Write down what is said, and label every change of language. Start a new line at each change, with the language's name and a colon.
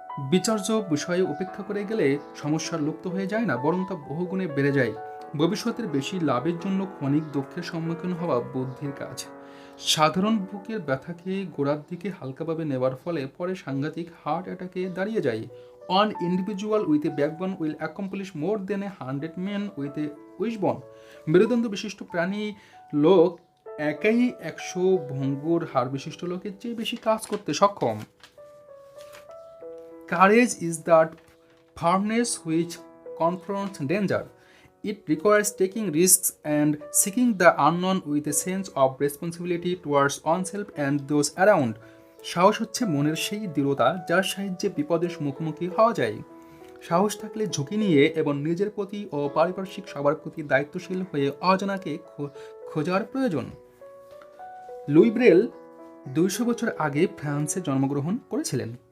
Bangla: বিচার্য বিষয়ে উপেক্ষা করে গেলে সমস্যার লুপ্ত হয়ে যায় না, বরং তা বহুগুণে বেড়ে যায়। ভবিষ্যতের বেশি লাভের জন্য ক্ষণিক দুঃখের সম্মুখীন হওয়া বুদ্ধির কাজ। সাধারণ বুকের ব্যথাকে গোড়ার দিকে হালকাভাবে নেওয়ার ফলে পরে সাংঘাতিক হার্ট অ্যাটাকে দাঁড়িয়ে যায়।
English: One individual with a backbone will accomplish more than 100 men with a wishbone.
Bangla: মেরুদণ্ড বিশিষ্ট প্রাণী লোক একাই 100 ভঙ্গুর হাড় বিশিষ্ট লোকের চেয়ে বেশি কাজ করতে সক্ষম।
English: Courage is that firmness which confronts danger. It requires taking risks and seeking the unknown with a sense of responsibility towards oneself and those around.
Bangla: সাহস হচ্ছে মনের সেই দৃঢ়তা যার সাহায্যে বিপদের মুখোমুখি হওয়া যায়। সাহস থাকলে ঝুঁকি নিয়ে এবং নিজের প্রতি ও পারিপার্শ্বিক সবার প্রতি দায়িত্বশীল হয়ে অজানাকে খোঁজার প্রয়োজন। লুই ব্রেল 200 বছর আগে ফ্রান্সে জন্মগ্রহণ করেছিলেন।